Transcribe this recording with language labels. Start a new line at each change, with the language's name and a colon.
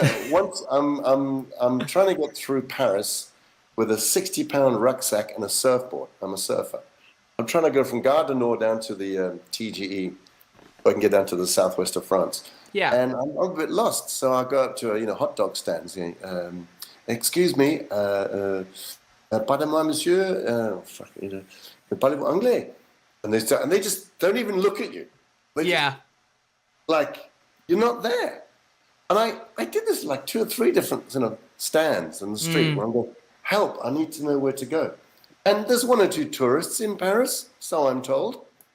English: once I'm trying to get through Paris with a 60-pound rucksack and a surfboard. I'm a surfer. I'm trying to go from Gare du Nord down to the TGE, so I can get down to the southwest of France. Yeah. And I'm a bit lost, so I go up to hot dog stands. Excuse me,
French: pardon-moi, monsieur, parlez-vous anglais?
English: And they just don't even look at you. They just, like, you're not there. And I did this like 2 or 3 different stands in the street where I'm going, help, I need to know where to go. And there's 1 or 2 tourists in Paris, so I'm told.